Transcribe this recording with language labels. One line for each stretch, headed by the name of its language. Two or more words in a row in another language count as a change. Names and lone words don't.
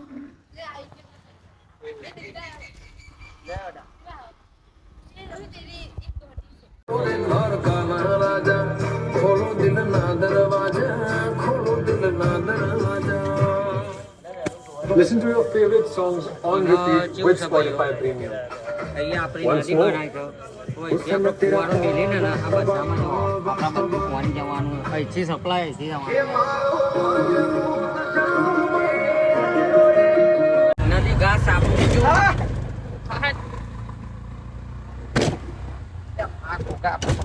Hindi: घर का राजा खोलो दिल ना दरवाजा खोलो दिल ना दरवाजा
English: Listen to your favorite songs on repeat with Spotify Premium.
Gujarati: અહીંયા આપણી નદી બનાવી તો કોઈ જે ફુવારો મેલીને ને આ બધામાં આપણા બધું પાણી જવાનું અહીંથી સપ્લાય અહીંથી જવાનું નદી ઘાસ સાફ થઈ ગયું આ કોકા